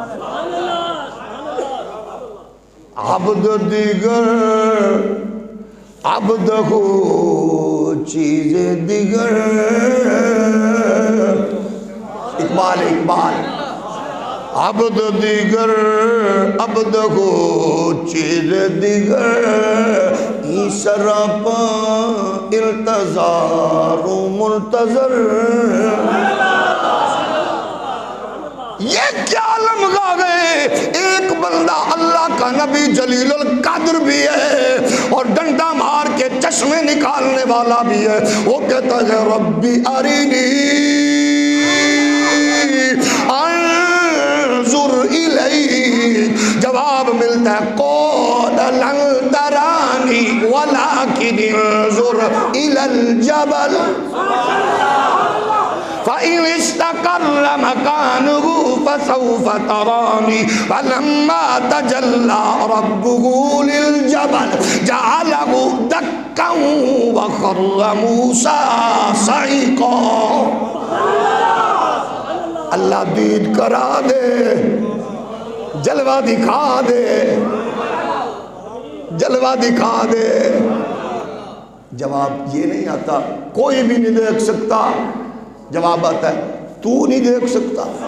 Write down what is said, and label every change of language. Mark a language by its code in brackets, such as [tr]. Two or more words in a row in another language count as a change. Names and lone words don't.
[fa] عبد دیگر عبد ہو چیز دیگر. اقبال عبد دیگر عبد ہو چیز دیگر ای سراپا التظار و منتظر. [ur] یہ کیا عالم گا گئے. ایک بندہ اللہ کا نبی جلیل القدر بھی ہے اور ڈنڈا مار کے چشمے نکالنے والا بھی ہے. وہ کہتا ہے [ar] ربی ارینی انظر الیک. [ur] جواب ملتا ہے [ar] قال لن ترانی ولکن انظر الی الجبل فإن استقر مكانه فسوف تراني فلما تجلى ربه للجبل جعله دكا وخر موسى صعقا. [ur] اللہ دید کرا دے، جلوہ دکھا دے، جلوہ دکھا دے. جواب یہ نہیں آتا کوئی بھی نہیں دیکھ سکتا. جواب آتا ہے تو نہیں دیکھ سکتا.